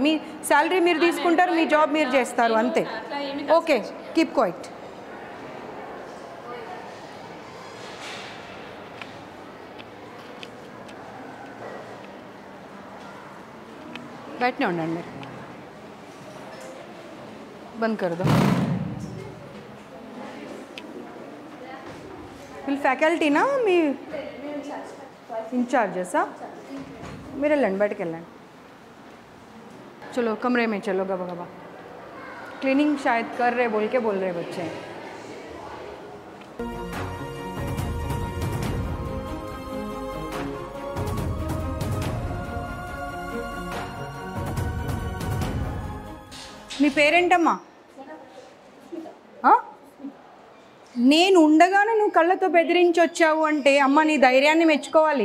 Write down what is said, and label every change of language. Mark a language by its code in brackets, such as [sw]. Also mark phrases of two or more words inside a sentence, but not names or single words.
[te] మీ శాలరీ మీరు తీసుకుంటారు, మీ జాబ్ మీరు చేస్తారు, అంతే. ఓకే, [en] keep quiet. [te] బయటనే ఉండండి, [hi] బంద్ कर दो. [te] వీళ్ళు ఫ్యాకల్టీనా మీ इंचार्जेसा? మీరు వెళ్ళండి, బయటకు వెళ్ళండి. [hi] चलो कमरे में चलो गबा गबा. क्लीनिंग शायद कर रहे बोल के बोल रहे बच्चे. [te] నీ పేరేంటమ్మా? నేను ఉండగానే నువ్వు కళ్ళతో బెదిరించి వచ్చావు అంటే అమ్మ నీ ధైర్యాన్ని మెచ్చుకోవాలి.